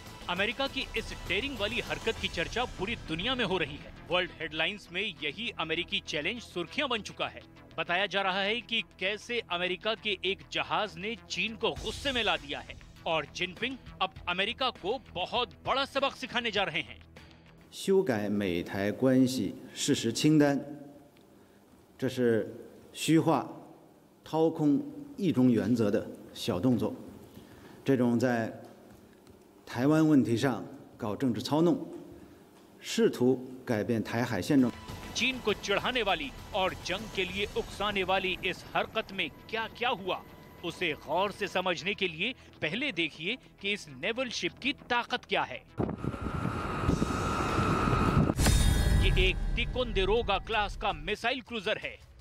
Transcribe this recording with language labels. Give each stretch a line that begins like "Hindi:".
Hindi: America की इस dairying वाली हरकत की चर्चा पूरी दुनिया में हो रही है। वर्ल्ड हेडलाइंस में यही अमेरिकी चैलेंज सुर्खियां बन चुका है। बताया जा रहा है कि कैसे अमेरिका के एक जहाज ने चीन को गुस्से में ला दिया है और जिनपिंग अब अमेरिका को बहुत बड़ा सबक सिखाने जा रहे हैं।
Chinese: 修改美台关系事实清单，这是虚化、掏空一中原则的小动作。这种在台湾问题上搞政治操弄，试图改变台海现状。
Hindi: चीन को चिढ़ाने वाली और जंग के लिए उकसाने वाली इस हरकत में क्या क्या हुआ, उसे गौर से समझने के लिए पहले देखिए कि इस नेवल शिप की ताकत क्या है। ये एक तिकोंदेरोगा क्लास का मिसाइल क्रूजर है।